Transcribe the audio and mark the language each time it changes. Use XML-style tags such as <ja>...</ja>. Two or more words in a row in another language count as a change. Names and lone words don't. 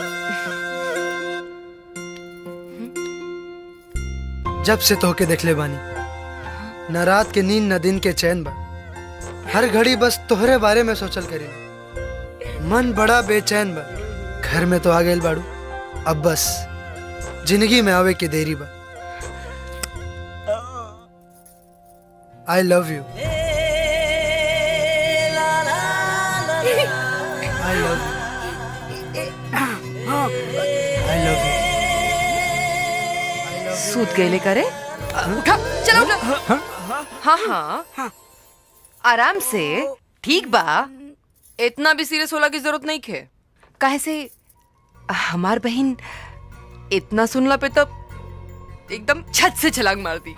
<bho>जब से तोहके देख ले बानी न रात के नींद न दिन के चैन बा, हर घड़ी बस तोहरे बारे में सोचल करे। मन बड़ा बेचैन बा, घर में तो आ गइल बाड़ू, अब बस जिंदगी में आवे की देरी बा।</bho> <en>I love you, I love you, I love you.</en> <bho>सूत गए करे। उठा चलो उठा। हाँ हाँ आराम से। ठीक बा, इतना भी सीरियस होला की जरूरत नहीं खे। काहे से हमार बहन इतना सुनला पे तब एकदम छत से छलांग मार दी।</bho>